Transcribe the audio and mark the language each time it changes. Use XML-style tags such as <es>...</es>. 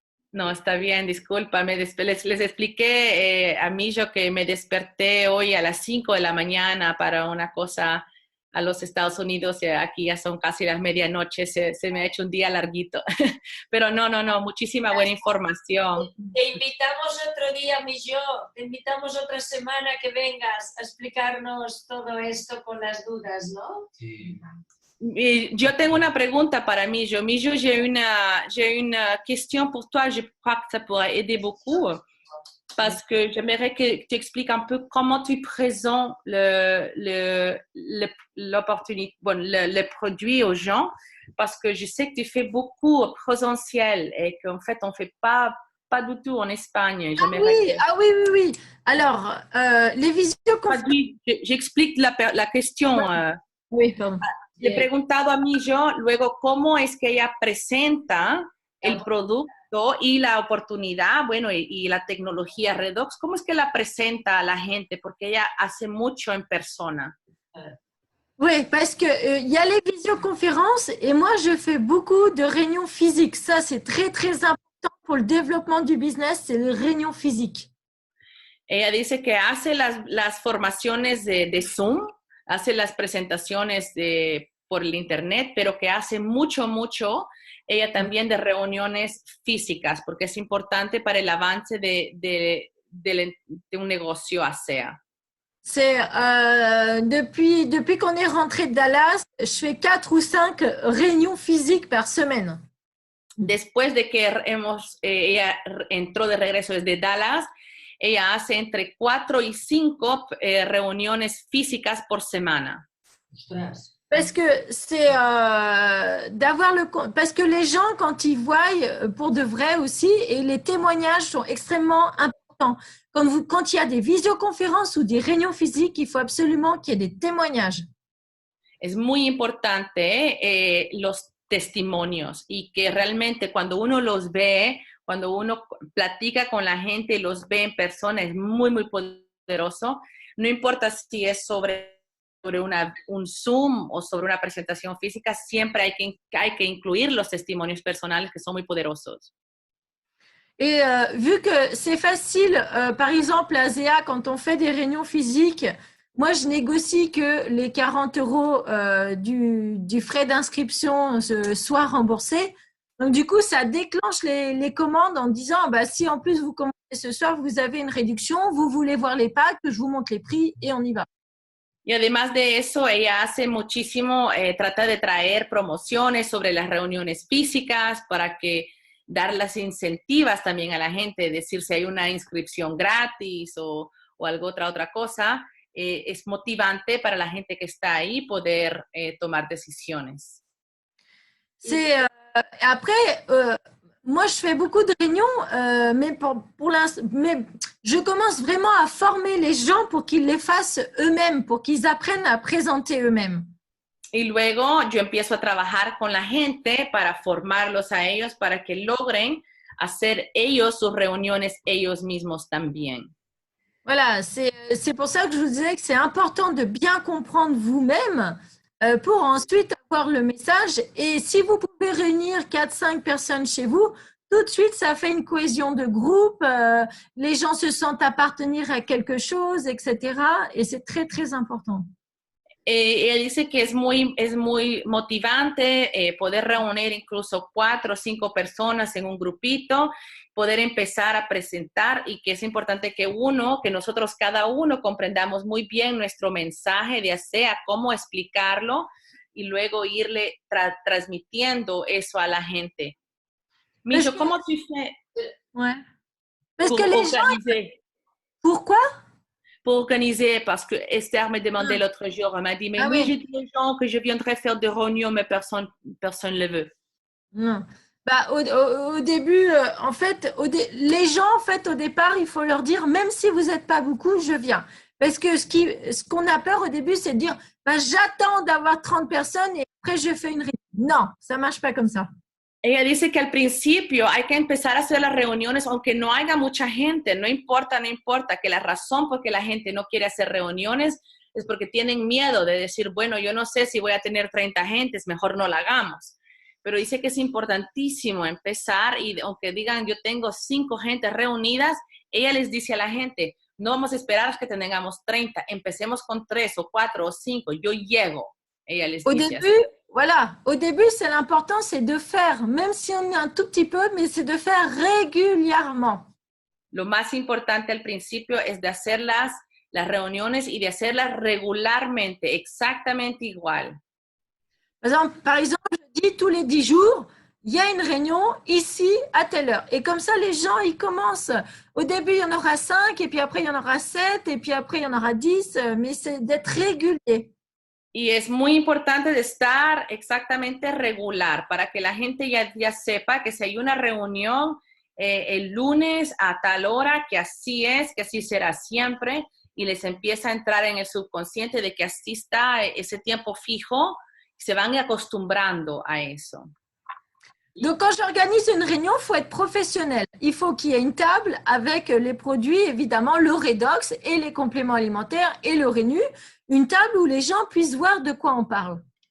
<es>No, está bien, discúlpame. Les expliqué a Millo que me desperté hoy a las 5 de la mañana para una cosa a los Estados Unidos y aquí ya son casi las medianoche, se me ha hecho un día larguito. Pero no, muchísima buena información. Te invitamos otro día, Millo, te invitamos otra semana que vengas a explicarnos todo esto con las dudas, ¿no? Sí. Yo tengo una pregunta para Millo.</es> <fr>Millo, j'ai une question pour toi. Je crois que ça pourrait aider beaucoup parce que j'aimerais que tu expliques un peu comment tu présentes l'opportunité, le produit aux gens parce que je sais que tu fais beaucoup présentiel et qu'en fait, on ne fait pas du tout en Espagne. Oui. Alors, les visioconférences... J'explique la question. Oui, pardon.</fr> <es>Le he preguntado a Millo luego cómo es que ella presenta el producto y la oportunidad, bueno, y la tecnología Redox, cómo es que la presenta a la gente, porque ella hace mucho en persona.</es> <fr>Oui, parce que y a les visioconférences et moi, je fais beaucoup de réunions physiques. Ça, c'est très, très important pour le développement du business, c'est les réunions physiques.</fr> <es>Ella dice que hace las formaciones de Zoom, hace las presentaciones por el internet, pero que hace mucho, ella también de reuniones físicas, porque es importante para el avance de un negocio ASEA.</es> <fr>C'est depuis qu'on est rentré de Dallas, je fais 4 ou 5 réunions physiques par semaine.</fr> <es>Después de que ella entró de regreso desde Dallas, ella hace entre 4 y 5 reuniones físicas por semana.</es> <fr>Parce que c'est parce que les gens, quand ils voient pour de vrai aussi, et les témoignages sont extrêmement importants. Quand il y a des visioconférences ou des réunions physiques, il faut absolument qu'il y ait des témoignages.</fr> <es>Es muy importante los testimonios y que realmente cuando uno los ve, cuando uno platica con la gente y los ve en persona, es muy, muy poderoso. No importa si es sobre un Zoom o sobre una presentación física, siempre hay que incluir los testimonios personales que son muy poderosos.</es> <fr>Et vu que c'est facile, par exemple à ASEA, quand on fait des réunions physiques, moi je négocie que les 40 € du frais d'inscription soient remboursés. Donc du coup, ça déclenche les commandes en disant si en plus vous commandez ce soir, vous avez une réduction, vous voulez voir les packs, je vous montre les prix et on y va.</fr> <es>Y además de eso, ella hace muchísimo, trata de traer promociones sobre las reuniones físicas para que dar las incentivas también a la gente, decir si hay una inscripción gratis o otra cosa, es motivante para la gente que está ahí poder tomar decisiones.</es> <fr>C'est après, moi je fais beaucoup de réunions, mais mais je commence vraiment à former les gens pour qu'ils les fassent eux-mêmes, pour qu'ils apprennent à présenter eux-mêmes.</fr> <es>Y luego yo empiezo a trabajar con la gente para formarlos a ellos, para que logren hacer ellos sus reuniones ellos mismos también.</es> <fr>Voilà, c'est pour ça que je vous disais que c'est important de bien comprendre vous-même pour ensuite avoir le message. Et si vous pouvez réunir 4-5 personnes chez vous, tout de suite, ça fait une cohésion de groupe. Les gens se sentent appartenir à quelque chose, etc. Et c'est très, très important.</fr> <es>Ella dice que es muy motivante poder reunir incluso 4 o 5 personas en un grupito, poder empezar a presentar y que es importante que nosotros cada uno comprendamos muy bien nuestro mensaje de ASEA, cómo explicarlo y luego irle transmitiendo eso a la gente.</es> <fr>Millo,</fr> <es>¿cómo</es> <fr>tu fais ouais. Parce que les gens... Pourquoi? Pour organiser, parce que Esther me demandait l'autre jour, elle m'a dit, mais oui, j'ai dit aux gens que je viendrais faire des réunions, mais personne ne le veut. Non. Au début, en fait, les gens, en fait, au départ, il faut leur dire, même si vous n'êtes pas beaucoup, je viens. Parce que ce qu'on a peur au début, c'est de dire, j'attends d'avoir 30 personnes et après je fais une réunion. Non, ça marche pas comme ça.</fr> <es>Ella dice que al principio hay que empezar a hacer las reuniones aunque no haya mucha gente, no importa, que la razón por que la gente no quiere hacer reuniones es porque tienen miedo de decir, bueno, yo no sé si voy a tener 30 gentes, mejor no la hagamos. Pero dice que es importantísimo empezar y aunque digan yo tengo 5 gentes reunidas, ella les dice a la gente, no vamos a esperar a que tengamos 30, empecemos con 3 o 4 o 5, yo llego. Ella les</es> <fr>Au</fr> <es>dice</es> <fr>début,</fr> <es>así.</es> <fr>voilà, au début, c'est l'important, c'est de faire, même si on est un tout petit peu, mais c'est de faire régulièrement.</fr> <es>Lo más importante al principio es de hacer las reuniones y de hacerlas regularmente, exactamente igual.</es> <fr>Par exemple, je dis tous les 10 jours, il y a une réunion ici à telle heure. Et comme ça, les gens, ils commencent. Au début, il y en aura 5, et puis après, il y en aura 7, et puis après, il y en aura 10, mais c'est d'être régulier.</fr> <es>Y es muy importante de estar exactamente regular para que la gente ya sepa que si hay una reunión el lunes a tal hora, que así es, que así será siempre, y les empieza a entrar en el subconsciente de que así está ese tiempo fijo, se van acostumbrando a eso.</es> <fr>Donc, quand j'organise une réunion, il faut être professionnel. Il faut qu'il y ait une table avec les produits, évidemment, le Redox et les compléments alimentaires et le Renu. Une table où les gens puissent voir de quoi on parle.</fr>